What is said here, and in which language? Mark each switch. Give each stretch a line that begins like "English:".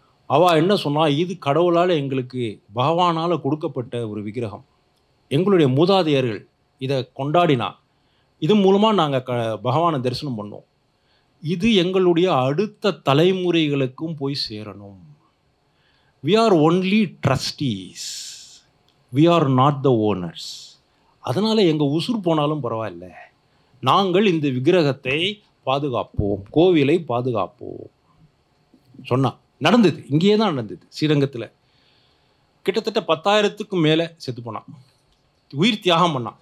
Tamil: அவள் என்ன சொன்னால், இது கடவுளால் எங்களுக்கு பகவானால் கொடுக்கப்பட்ட ஒரு விக்கிரகம், எங்களுடைய மூதாதையர்கள் இதை கொண்டாடினா இது மூலமாக நாங்கள் பகவானை தரிசனம் பண்ணோம், இது எங்களுடைய அடுத்த தலைமுறைகளுக்கும் போய் சேரணும்.
English: we are only trustees, we are not the owners.
Tamil: அதனால் எங்கள் உசுர் போனாலும் பரவாயில்ல, நாங்கள் இந்த விக்கிரகத்தை பாதுகாப்போம், கோவிலை பாதுகாப்போம் சொன்னா. நடந்தது, இங்கேயே தான் நடந்தது. ஸ்ரீரங்கத்தில் கிட்டத்தட்ட 10,000க்கும் மேலே செத்து போனான், உயிர் தியாகம் பண்ணான்.